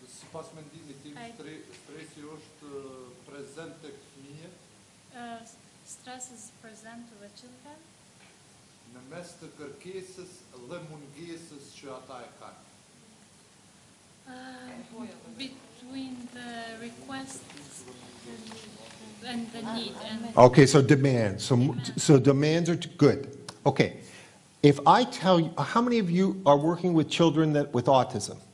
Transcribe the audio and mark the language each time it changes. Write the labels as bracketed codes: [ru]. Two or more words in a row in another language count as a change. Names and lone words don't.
[sq] pas mendimi tim stresi është prezent tek fëmijët [en] Stress is present to the children [sq] në mes të kërkesës dhe mungesës që ata e kanë. [en] between the request and the need. And Okay, so demands. So demands are good. Okay. If I tell you, how many of you are working with children with autism?